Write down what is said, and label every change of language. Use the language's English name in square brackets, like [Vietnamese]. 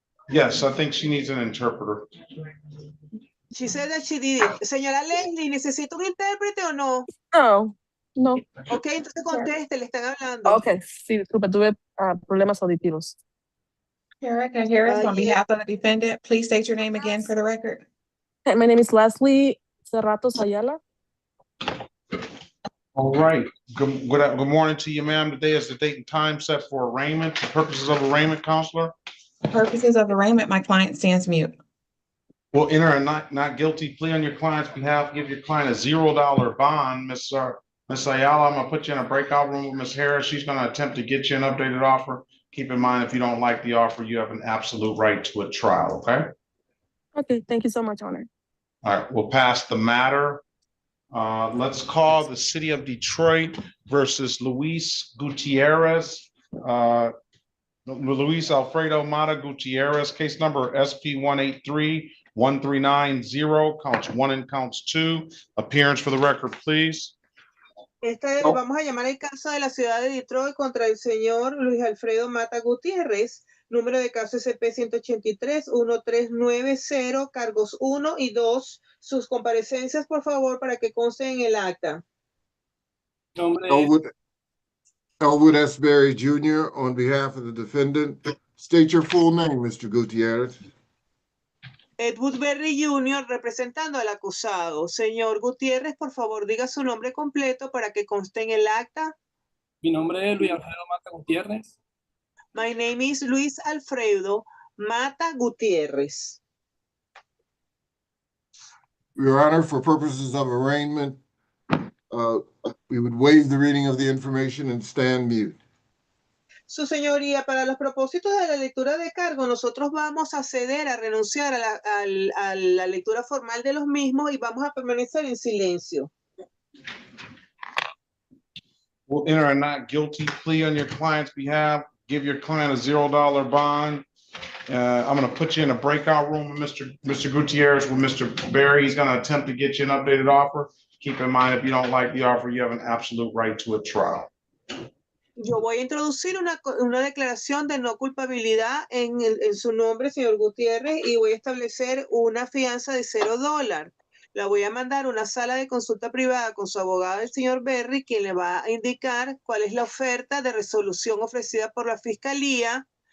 [English] Yes, I think she needs an interpreter. She said that she did it. [Spanish] Señora Leslie, ¿necesita un intérprete o no? No. Ok, entonces conteste, le están hablando. Ok, sí, disculpe, tuve problemas auditivos. [English] Erica Harris, on yeah. behalf of the defendant, please state your name again for the record. My name is Leslie Cerratos Ayala. All right, good morning to you, ma'am. Today is the date and time set for arraignment. For purposes of arraignment, counselor? For purposes of arraignment, my client stands mute. We'll enter a not guilty plea on your client's behalf. Give your client a $0 bond. Miss Ayala, I'm gonna put you in a breakout room with Miss Harris. She's gonna attempt to get you an updated offer. Keep in mind, if you don't like the offer, you have an absolute right to a trial, okay? Okay, thank you so much, Honor. All right, we'll pass the matter. Let's call the City of Detroit versus Luis Gutierrez. Luis Alfredo Mata Gutierrez, case number SP 183-1390, counts 1 and counts 2. Appearance for the record, please. [Spanish] Vamos a llamar el caso de la ciudad de Detroit contra el señor Luis Alfredo Mata Gutiérrez Número de caso SP-183-1390, cargos 1 y 2. Sus comparecencias, por favor, para que consten en el acta. [English] Elwood S. Berry Jr. on behalf of the defendant. State your full name, Mr. Gutierrez. [Spanish] Edward Berry Jr. representando al acusado. Señor Gutiérrez, por favor, diga su nombre completo para que conste en el acta. Mi nombre es Luis Alfredo Mata Gutiérrez. [English] My name is Luis Alfredo Mata Gutiérrez. Your Honor, for purposes of arraignment, we would waive the reading of the information and stand mute. [Spanish] Su señoría, para los propósitos de la lectura de cargo, nosotros vamos a ceder a renunciar a la lectura formal de los mismos y vamos a permanecer en silencio. [English] We'll enter a not guilty plea on your client's behalf. Give your client a $0 bond. I'm going to put you in a breakout room with Mr. Gutierrez with Mr. Berry. He's going to attempt to get you an updated offer. Keep in mind, if you don't like the offer, you have an absolute right to a trial. [Spanish] Yo voy a introducir una declaración de no culpabilidad en su nombre, señor Gutiérrez, y voy a establecer una fianza de $0. La voy a mandar a una sala de consulta privada con su abogado, el señor Berry, quien le va a indicar cuál es la oferta de resolución ofrecida por la fiscalía.